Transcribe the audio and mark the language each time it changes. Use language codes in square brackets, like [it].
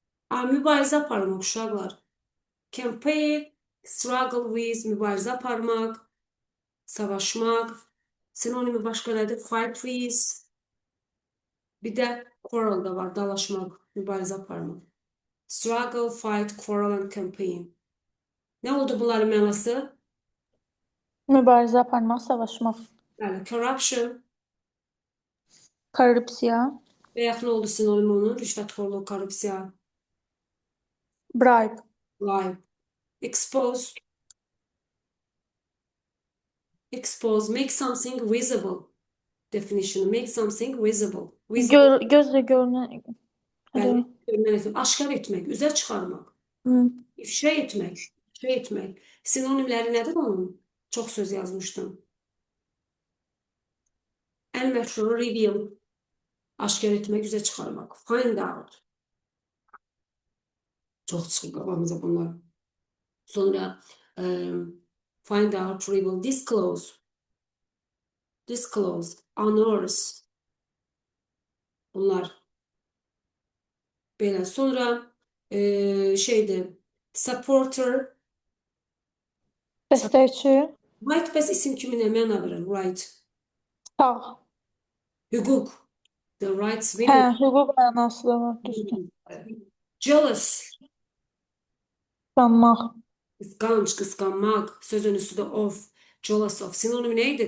[az] Mübarizə aparmaq uşaqlar. [en] Campaign, struggle with, [az] mübarizə aparmaq, savaşmaq. Sinonimi başqa nədir? [en] Fight with. [az] Bir də quarrel da var, dalaşmaq, mübarizə aparmaq. [en] Struggle, fight, quarrel and campaign. [az] Nə oldu bunların mənası? Mübarizə aparmaq, savaşmaq. Bəli, corruption. Korrupsiya. Və yaxın oldu sinonimi onun, rüşvətxorluq, korrupsiya, [en] Bribe. lie. Expose. Expose, make something visible. Definition, make something visible. Visible, [az] Gözlə görünən. yəni görünən etmək, aşkar etmək, üzə çıxarmaq, ifşa etmək, ifşa etmək. Sinonimləri nədir onun? Çox söz yazmışdım. Ən məşhuru reveal, aşkar etmək, üzə çıxarmaq. [en] Find out. [az] Çox çıxır qabağımıza bunlar. [en] Sonra find out, reveal, disclose. Disclose, unearth. Bunlar. Belə. [az] Sonra şeydir, supporter. Dəstəkçi. Right, bəs isim kimi nə məna verir? [en] Right. [az] Sağ. Hüquq. [en] The rights [az] Hə, [en] women. [az] hüquq mənası da var, düzdür. [en] Jealous. [az] Qısqanmaq. Qısqanc, qısqanmaq. Sözün üstündə of. [en] Jealous of. [az] Sinonimi nə idi?